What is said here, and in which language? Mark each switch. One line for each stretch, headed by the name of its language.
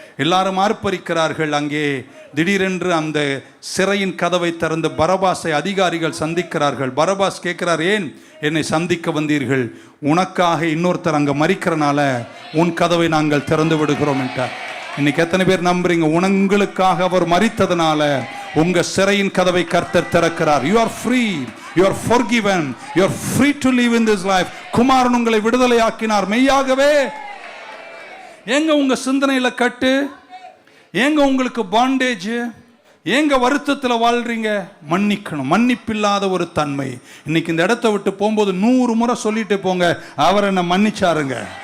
Tamil: எல்லாரும் ஆர்ப்பரிக்கிறார்கள். அங்கே திடீரென்று அந்த சிறையின் கதவை திறந்து பரபாஸை அதிகாரிகள் சந்திக்கிறார்கள். பரபாஸ் கேட்கிறார், ஏன் என்னை சந்திக்க வந்தீர்கள்? உனக்காக இன்னொருத்தர் அங்கே மரிக்கிறனால உன் கதவை நாங்கள் திறந்து விடுகிறோம் என்றார். இன்னைக்கு எத்தனை பேர் நம்புறீங்க? உங்களுக்காக அவர் மரித்ததனால உங்க சிறையின் கதவை கர்த்தர் திறக்கிறார்.
English: You are free, you are forgiven, you are free to live in this life.
Tamil: குமாரன் உங்களை விடுதலை ஆக்கினார். மெய்யாகவே எங்க உங்க சிந்தனையில கட்டு? ஏங்க உங்களுக்கு பாண்டேஜ்? ஏங்க வருத்தத்தில் வாழ்றீங்க? மன்னிக்கணும். மன்னிப்பில்லாத ஒரு தன்மை. இன்னைக்கு இந்த இடத்தை விட்டு போகும்போது 100 முறை சொல்லிட்டு போங்க, அவர் என்ன மன்னிச்சாருங்க.